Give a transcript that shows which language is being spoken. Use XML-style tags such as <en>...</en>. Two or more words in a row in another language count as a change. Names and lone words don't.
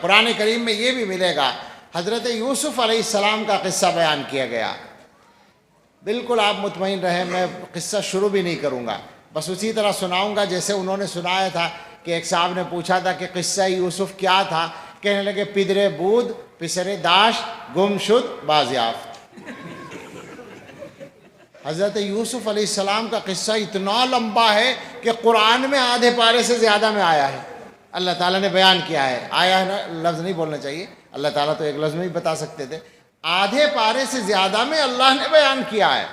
<ur>قرآن کریم میں یہ بھی ملے گا، حضرت یوسف</ur> <ar>علیہ السلام</ar> <ur>کا قصہ بیان کیا گیا۔ بالکل آپ مطمئن رہیں، میں قصہ شروع بھی نہیں کروں گا، بس اسی طرح سناؤں گا جیسے انہوں نے سنایا تھا کہ کہ ایک صاحب نے پوچھا تھا کہ قصہ یوسف کیا تھا، کہنے لگے</ur> <fa>پدرے بود پسرے داشت گم شد بازیافت۔</fa> <ur>حضرت یوسف</ur> <ar>علیہ السلام</ar> <ur>کا قصہ اتنا لمبا ہے کہ قرآن میں آدھے پارے سے زیادہ میں آیا ہے، اللہ تعالیٰ نے بیان کیا ہے۔ آیا ہے نا، لفظ نہیں بولنا چاہیے، اللہ تعالیٰ تو ایک لفظ میں ہی بتا سکتے تھے، آدھے پارے سے زیادہ میں اللہ نے بیان کیا ہے۔</ur>